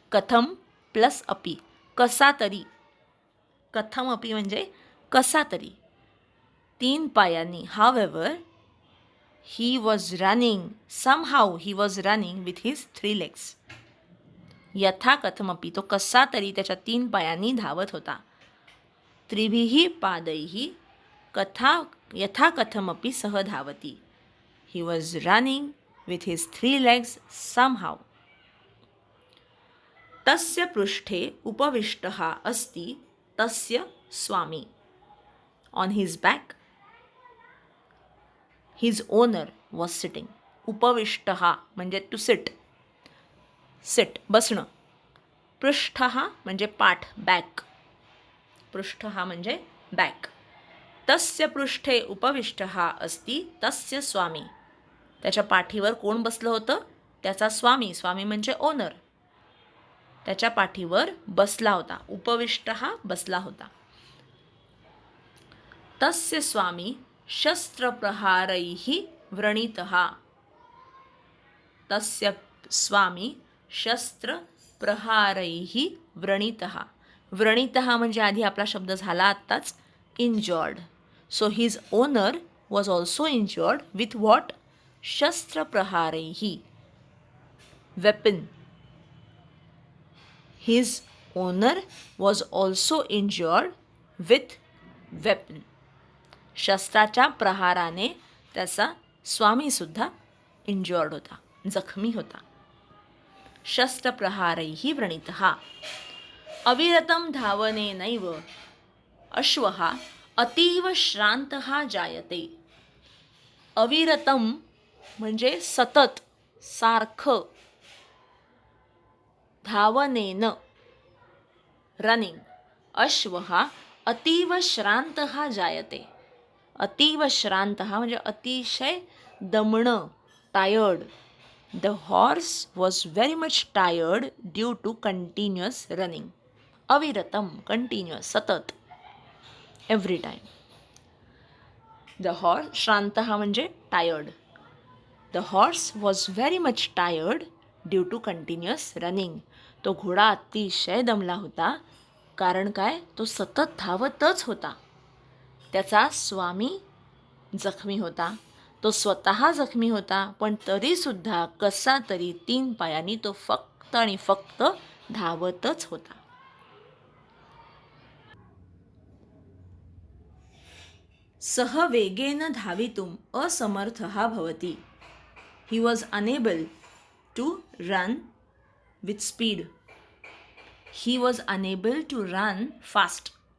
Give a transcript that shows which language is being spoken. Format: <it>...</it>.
<mr>कथम प्लस अपि, कसा तरी. कथमपि म्हणजे कसा तरी, तीन पायांनी.</mr> <en>However he was running, somehow he was running with his 3 legs.</en> <sa>यथा कथमपि,</sa> <mr>तो कसा तरी त्याच्या तीन पायांनी धावत होता.</mr> <sa>त्रिभिः पादैः यथा कथमपि सह धावती.</sa> <en>He was running with his 3 legs somehow.</en> <sa>तस्य पृष्ठे उपविष्टः अस्ति तस्य स्वामी.</sa> <en>On his back his owner was sitting.</en> <mr>उपविष्टः म्हणजे टू सिट, सिट बसणं. पृष्ठः म्हणजे पाठ, बॅक. पृष्ठः म्हणजे बॅक.</mr> <sa>तस्य पृष्ठे उपविष्टः अस्ति तस्य स्वामी.</sa> <mr>त्याच्या पाठीवर कोण बसलं होतं? त्याचा स्वामी. स्वामी म्हणजे ओनर. त्याच्या पाठीवर बसला होता. उपविष्टः बसला होता.</mr> <sa>तस्य स्वामी शस्त्रप्रहारैः व्रणितः. तस्य स्वामी शस्त्रप्रहारैः व्रणितः.</sa> <mr>व्रणितः म्हणजे आधी आपला शब्द झाला आत्ताच, इंजॉर्ड.</mr> <en>So his owner was also injured with what? शस्त्रप्रहारैः, weapon, His owner was also injured with weapon.</en> <mr>शस्त्राच्या प्रहाराने त्याचा स्वामीसुद्धा इंज्युअर्ड होता, जखमी होता.</mr> <sa>शस्त्रप्रहारैः व्रणितः. अविरतं धावनेनैव अश्वः अतीव श्रान्तः जायते.</sa> <mr>अविरतम म्हणजे सतत, सारखं.</mr> <sa>धावनेन रनिंग. अश्वः अतीव श्रान्तः जायते.</sa> <mr>अतीव श्रान्तः म्हणजे अतिशय दमणं, tired.</mr> <en>The horse was very much tired due to continuous running. अविरतम, continuous, सतत, every time. The horse, श्रान्तः म्हणजे tired. The horse was very much tired due to continuous running.</en> <mr>तो घोडा अतिशय दमला होता. कारण काय? तो सतत धावतच होता. त्याचा स्वामी जखमी होता. तो स्वतः जखमी होता, पण तरीसुद्धा कसा तरी 3 पायांनी तो फक्त आणि फक्त धावतच होता.</mr> <sa>सः वेगेन धावितुम् असमर्थः भवति.</sa> <en>He was unable to run with speed. He was unable to run fast.</en>